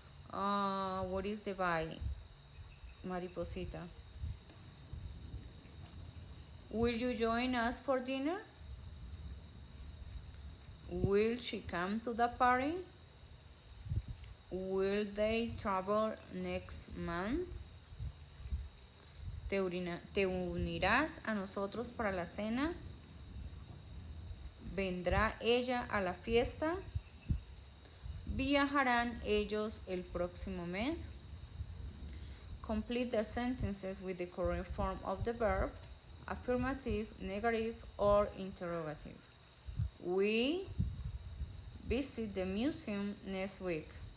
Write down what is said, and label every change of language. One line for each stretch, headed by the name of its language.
English: What is the by? Mariposita. Will you join us for dinner? Will she come to the party? Will they travel next month?
Spanish: ¿Te unirás a nosotros para la cena? ¿Vendrá ella a la fiesta? ¿Viajarán ellos el próximo mes?
English: Complete the sentences with the correct form of the verb, affirmative, negative, or interrogative. We visit the museum next week.